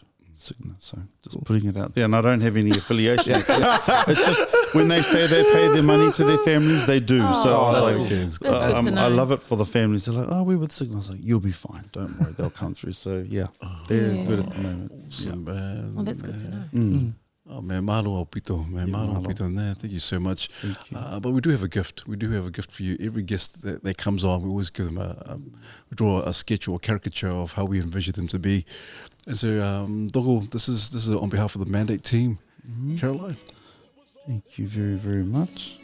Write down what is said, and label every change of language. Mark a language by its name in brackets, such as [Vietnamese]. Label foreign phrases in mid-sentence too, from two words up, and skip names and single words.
[English] Cigna, so just putting it out there. And I don't have any affiliation. It's just when they say they pay their money to their families, they do. That's good to know. I love it for the families. They're like, we're with Cigna. I was like, you'll be fine. Don't worry, they'll come through. So they're good at the moment. Awesome, man. Well, that's good to know. Oh man, [Tongan] mahalo au pito, man, mahalo au pito. [English] Thank you so much. Thank you. But we do have a gift. We do have a gift for you. Every guest that comes on, we always give them we draw a sketch or a caricature of how we envision them to be. And so, Dogo, this is on behalf of the Mandate team. Caroline. Thank you very, very much.